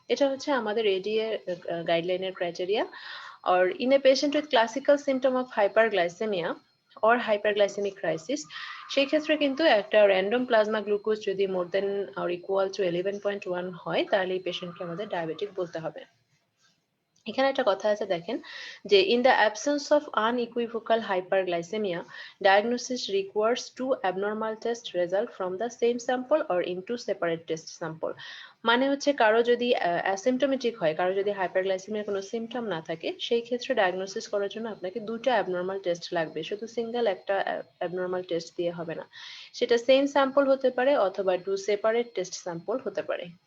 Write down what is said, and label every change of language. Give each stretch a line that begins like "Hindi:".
Bangla: এটা হচ্ছে আমাদের ADA guideline criteria.
English: Or in a patient with classical symptom of hyperglycemia or hyperglycemic crisis,
Bangla: সেই ক্ষেত্রে কিন্তু একটা র্যান্ডম প্লাজমা গ্লুকোজ যদি
English: more than or equal to
Bangla: 11.1 হয় তাহলে এই পেশেন্টকে আমাদের ডায়াবেটিক বলতে হবে। এখানে একটা কথা আছে দেখেন যে
English: in the absence of unequivocal hyperglycemia, diagnosis requires 2 abnormal test result from the same sample or in 2 separate test sample.
Bangla: মানে হচ্ছে কারো যদি অ্যাসিম্পটোমেটিক হয়, কারো যদি হাইপারগ্লাইসেমিয়ার কোনো সিমটম না থাকে, সেই ক্ষেত্রে ডায়াগনোসিস করার জন্য আপনাকে দুটো অ্যাবনর্মাল টেস্ট লাগবে, শুধু সিঙ্গেল একটা অ্যাবনর্মাল টেস্ট দিয়ে হবে না, সেটা সেম স্যাম্পল হতে পারে অথবা 2 সেপারেট টেস্ট স্যাম্পল হতে পারে।